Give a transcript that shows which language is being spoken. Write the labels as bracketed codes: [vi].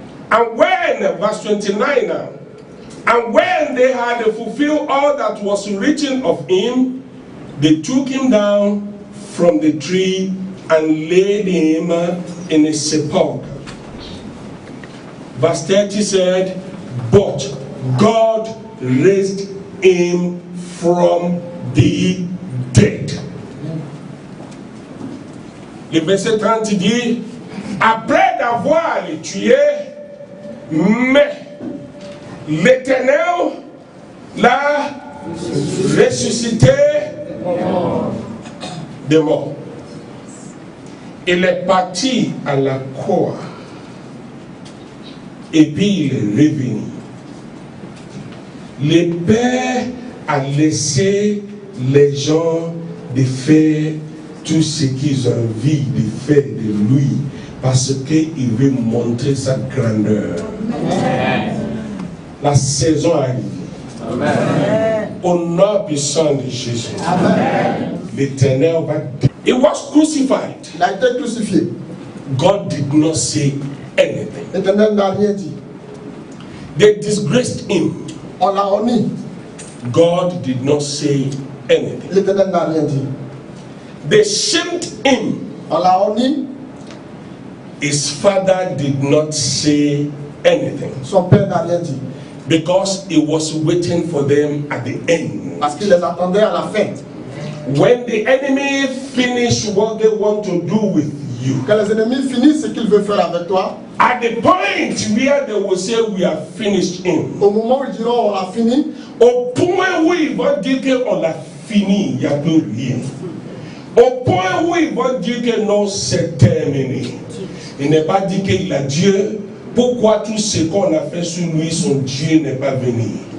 [en] And when, verse 29 now, and when they had fulfilled all that was written of him, they took him down from the tree and laid him in a sepulchre. Verse 30 said, but God raised him from the dead. [fr] Le verset 30 dit, après d'avoir les tué, mais l'Éternel l'a ressuscité des morts. Il est parti à la croix et puis il est revenu. Le Père a laissé les gens de faire tout ce qu'ils ont envie de faire de lui parce qu'il veut montrer sa grandeur. Amen. La saison arrive. Amen. Au nom puissant de Jésus. L'Éternel va. [en] He was crucified. [fr] il a été crucifié. [en] God did not say anything. [fr] L'Éternel n'a rien dit. [en] They disgraced him. [fr] On l'a honni. [en] God did not say anything. [fr] L'Éternel n'a rien dit. [en] They shamed him. [fr] On l'a honni. [en] His father did not say anything. [fr] Son père n'a rien dit. [en] Because he was waiting for them at the end. [fr] Parce qu'il les attendait à la fin. [en] When the enemy finish what they want to do with you, [fr] Quand les ennemis finissent ce qu'ils veulent faire avec toi, [en] at the point where they will say we have finished him, [fr] au moment où ils diront on a fini, au point où ils vont dire qu'on a fini, il n'y a plus rien. Au point où ils vont dire que non, c'est terminé. Il n'est pas dit qu'il a Dieu. Pourquoi tout ce qu'on a fait sur lui, son Dieu n'est pas venu?